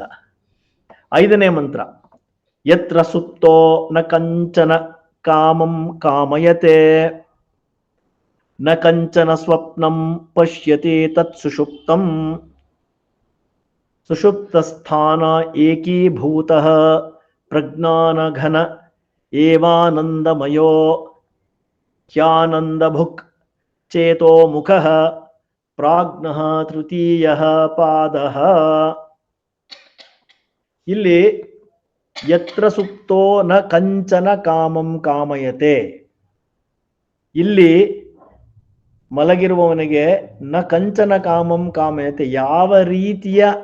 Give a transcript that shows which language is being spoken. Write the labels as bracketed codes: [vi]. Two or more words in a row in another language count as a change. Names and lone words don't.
[sa] 5ನೇ ಮಂತ್ರ ಯತ್ರ ಸುಪ್ತೋ ನ ಕಂಚನ ಕಾಮಂ ಕಾಮಯತೆ ನ ಕಂಚನ ಸ್ವಪ್ನಂ ಪಶ್ಯತಿ ತತ್ ಸುಷುಪ್ತಂ ಸುಷುಪ್ತಸ್ಥಾನ ಏಕೀಭೂತಃ ಪ್ರಜ್ಞಾನಘನ ಏವಾನಂದಮಯೋ ಹ್ಯಾನಂದಭುಕ್ ಚೇತೋ ಮುಖಃ ಪ್ರಾಜ್ಞಃ ತೃತೀಯಃ ಪಾದಃ. ಇಲ್ಲಿ ಯತ್ರ ಸುಪ್ತೋ ನ ಕಂಚನ ಕಾಮಂ ಕಾಮಯತೆ, [kn] ಇಲ್ಲಿ ಮಲಗಿರುವವನಿಗೆ [sa] ನ ಕಂಚನ ಕಾಮಂ ಕಾಮಯತೆ, [kn] ಯಾವ ರೀತಿಯ